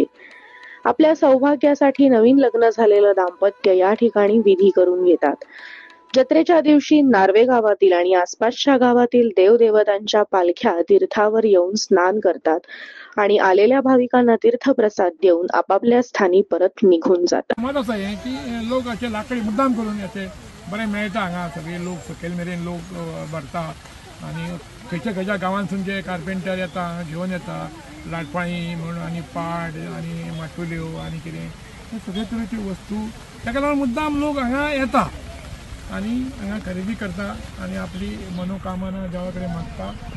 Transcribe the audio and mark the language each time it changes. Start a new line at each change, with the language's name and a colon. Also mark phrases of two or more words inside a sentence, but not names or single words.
Marathi: आपल्या सौभाग्यासाठी नवीन लग्न झालेलं दाम्पत्य या ठिकाणी विधी करून घेतात. जत्रेच्या दिवशी नार्वे गावातील आणि आसपासच्या गावातील देवदेवतांच्या पालख्या तीर्थावर येऊन स्नान करतात आणि आलेल्या भाविकांना तीर्थप्रसाद देऊन आपापल्या स्थानी परत निघून जातात. मत असं आहे की लोक असे लाकडी मुद्दाम करून येते
Konkani: बरे मेळटा हांगा सगळे लोक सकयल मेरेन लोक भरता आणि खंयच्या खंयच्या गांवांसून जे कार्पेंटर येता घेवन येता लाटपाळी म्हणून आणि पाड आणि माटुल्यो आणि कितें हे सगळे तरेच्यो वस्तू ताका लागून मुद्दाम लोक हांगा येता आणि हांगा खरेदी करता आणि आपली मनोकामना देवा कडेन मागता.